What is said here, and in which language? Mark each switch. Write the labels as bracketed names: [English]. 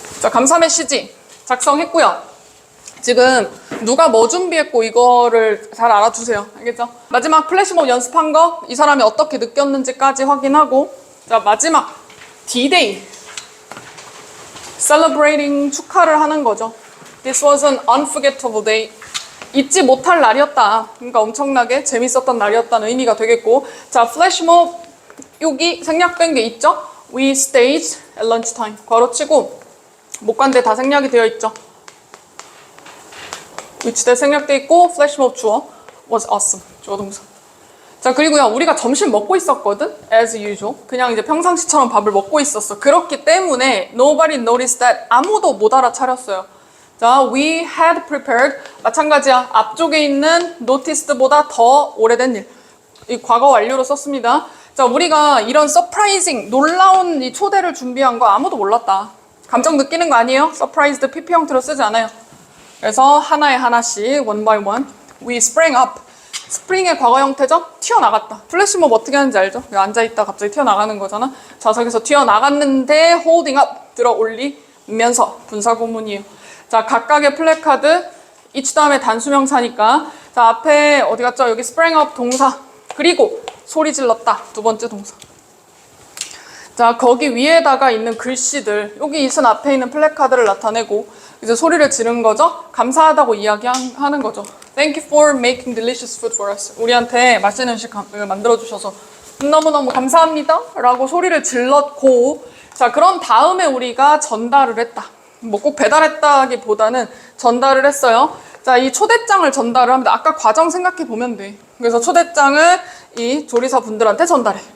[Korean] 자 감사 메시지 작성했고요. 지금 누가 뭐 준비했고 이거를 잘 알아두세요. 알겠죠? 마지막 플래시몹 연습한 거 이 사람이 어떻게 느꼈는지까지 확인하고, 자 마지막 [English] D-Day celebrating, [Korean] 축하를 하는 거죠. [English] This was an unforgettable day. [Korean] 잊지 못할 날이었다. 그러니까 엄청나게 재밌었던 날이었다는 의미가 되겠고, 자 플래시몹 여기 생략된 게 있죠? [English] We stayed at lunchtime. [Korean] 괄호치고 목관대 다 생략이 되어 있죠. 위치대 생략돼 있고 플래시몹 주어 [English] was awesome. [Korean] 주어 동사. 자 그리고요 우리가 점심 먹고 있었거든. [English] As usual. [Korean] 그냥 이제 평상시처럼 밥을 먹고 있었어. 그렇기 때문에 [English] nobody noticed that, [Korean] 아무도 못 알아차렸어요. 자 [English] we had prepared, [Korean] 마찬가지야. 앞쪽에 있는 noticed보다 더 오래된 일. 이 과거 완료로 썼습니다. 자 우리가 이런 서프라이징, 놀라운 이 초대를 준비한 거 아무도 몰랐다. 감정 느끼는 거 아니에요? surprised PP 형태로 쓰지 않아요. 그래서 하나에 하나씩 [English] one by one we sprang up. [Korean] 스프링의 과거 형태죠? 튀어나갔다. 플래시몹 어떻게 하는지 알죠? 앉아있다 갑자기 튀어나가는 거잖아. 좌석에서 튀어나갔는데 [English] holding up, [Korean] 들어 올리면서 분사구문이에요. 자 각각의 플래카드 each 다음에 단수명사니까, 자 앞에 어디 갔죠? 여기 [English] sprang up [Korean] 동사, 그리고 소리 질렀다 두 번째 동사. 자 거기 위에다가 있는 글씨들, 여기 있은 앞에 있는 플래카드를 나타내고 이제 소리를 지른 거죠. 감사하다고 이야기하는 거죠. [English] Thank you for making delicious food for us. [Korean] 우리한테 맛있는 음식 만들어주셔서 너무너무 감사합니다 라고 소리를 질렀고, 자 그런 다음에 우리가 전달을 했다. 뭐 꼭 배달했다기보다는 전달을 했어요. 자 이 초대장을 전달을 합니다. 아까 과정 생각해 보면 돼. 그래서 초대장을 이 조리사 분들한테 전달해.